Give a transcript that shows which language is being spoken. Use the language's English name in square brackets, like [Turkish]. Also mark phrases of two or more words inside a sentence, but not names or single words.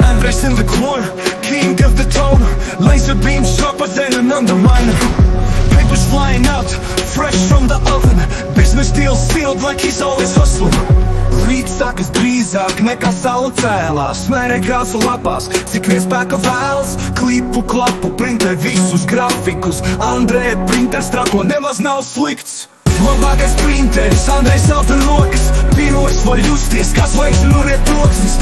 [English] Andrejs in the corner, king of the tone. Laser beams sharper than an underminer. Papers flying out, fresh from the oven. Business deals sealed like he's always hustling. [Latvian] Rīts sākas drīzāk nekā saule cēlās. Smērē krāsu lapās, cik vien spēka vēlas. Klipu, klapu, printē visus grafikus. Andreja printers trako nemaz nav slikts. Labākais printeris, Andrejs zelta rokas. Pirojs var justies, kā zvaigžņu nuriet troksnis.